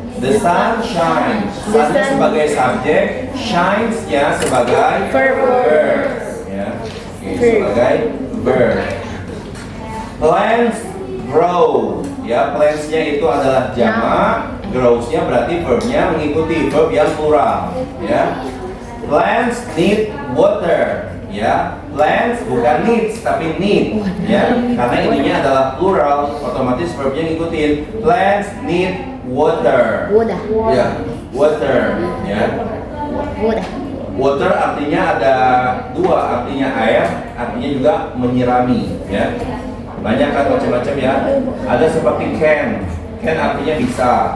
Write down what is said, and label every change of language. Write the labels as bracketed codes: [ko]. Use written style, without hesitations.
[id] Sun sebagai subjek, shines-nya sebagai verb. Ya. Oke, sebagai verb. [en] Plants grow. [id] Ya, plants-nya itu adalah jamak, grows-nya berarti verb-nya mengikuti verb yang plural. [en] Ya. Plants need water. [id] Ya, plants bukan needs tapi need. Ya, karena ininya adalah plural, otomatis verb-nya ngikutin. [en] Plants need water. Water. [id] Ya, water. Ya. [en] Water. [id] Water artinya ada dua, artinya air, artinya juga menyirami. Ya. Banyak kan macam-macam ya. Ada seperti can. Can artinya bisa.